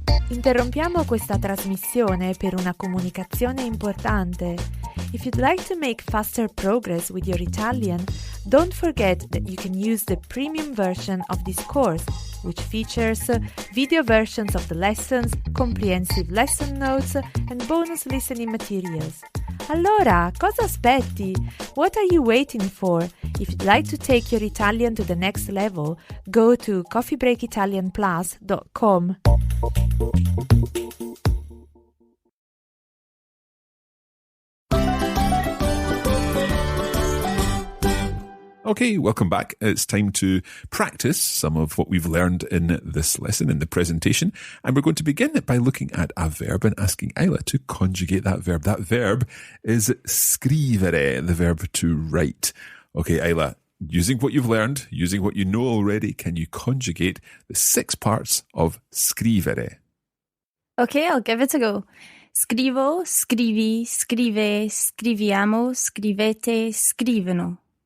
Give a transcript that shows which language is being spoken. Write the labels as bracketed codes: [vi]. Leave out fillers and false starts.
[it] Interrompiamo questa trasmissione per una comunicazione importante. [en] If you'd like to make faster progress with your Italian, don't forget that you can use the premium version of this course, which features video versions of the lessons, comprehensive lesson notes, and bonus listening materials. [it] Allora, cosa aspetti? [en] What are you waiting for? If you'd like to take your Italian to the next level, go to coffeebreakitalianplus.com. Okay, welcome back. It's time to practice some of what we've learned in this lesson, in the presentation. And we're going to begin by looking at a verb and asking Isla to conjugate that verb. That verb is scrivere, the verb to write. Okay, Isla, using what you've learned, using what you know already, can you conjugate the 6 parts of scrivere? Okay, I'll give it a go. [it] Scrivo, scrivi, scrive, scriviamo, scrivete, scrivono.